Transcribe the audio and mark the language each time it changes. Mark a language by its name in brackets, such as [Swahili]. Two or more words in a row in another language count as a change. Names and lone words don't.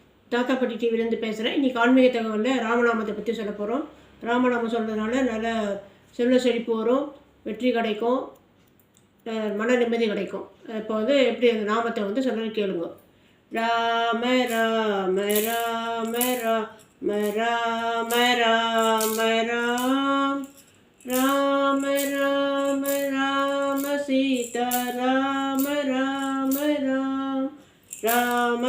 [Tamil] தாத்தா பாட்டி டிவிலேருந்து பேசுகிறேன். இன்றைக்கி ஆன்மீக தகவலில் ராமநாமத்தை பற்றி சொல்ல போகிறோம். ராமநாமம் சொல்கிறதுனால நல்ல செல்வ செழிப்பு வரும், வெற்றி கிடைக்கும், மன நிம்மதி கிடைக்கும். இப்போ எப்படி அந்த நாமத்தை சொல்கிறது கேளுங்க. ராம ராம ராம ராம ராம ராம ராம் ராம ராம ராம சீதா ராம ராம ராம் ராம